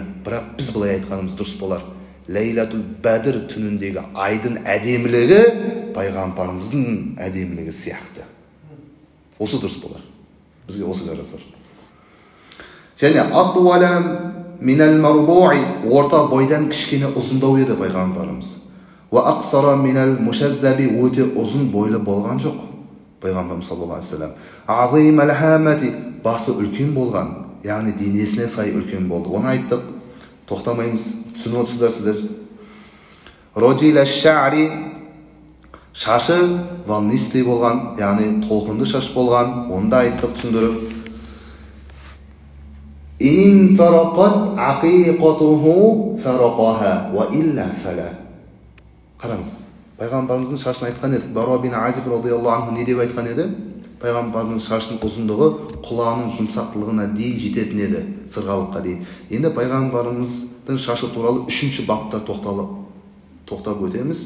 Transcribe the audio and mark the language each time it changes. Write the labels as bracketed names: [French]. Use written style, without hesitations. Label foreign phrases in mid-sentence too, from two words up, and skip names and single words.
[Kazakh] Бірақ біз былай айтқанымыз дұрыс болар. [Arabic] ليلة البدر [Kazakh] түніндегі айдың әдемілігі пайғамбарымыздың әдемілігі сияқты. Осы дұрыс болар. Бізге осы жарасар. Және [Arabic] أطول من المربوع, [Kazakh] орта бойдан кішкене ұзындау еді пайғамбарымыз. [Arabic] وأقصر من المشذب, [Kazakh] өте ұзын бойлы болған жоқ пайғамбарымыз [Arabic] صلى الله عليه وسلم. عظيم الهامة, [Kazakh] басы үлкен болған, яғни денесіне сай үлкен болды. Оны айттық, тоқтамаймыз, түсініп отырсыздар сіздер. [Arabic] رجل الشعر, [Kazakh] шашы волнистый болған, яғни толқынды шаш болған. Оны да айттық, түсіндіріп. [Arabic] إن انفرقت عقيقته فرقها وإلا فلا. [Kazakh] Қараңыз, пайғамбарымыздың шашын айтқан едік. Бара бин Азиб [Arabic] رضي الله عنه [Kazakh] не деп айтқан еді? Пайғамбарымыздың шашының ұзындығы құлағының жұмсақтылығына дейін жететін еді, сырғалыққа дейін. Енді пайғамбарымыздың шашы туралы 3-ші бапта тоқтап өтеміз.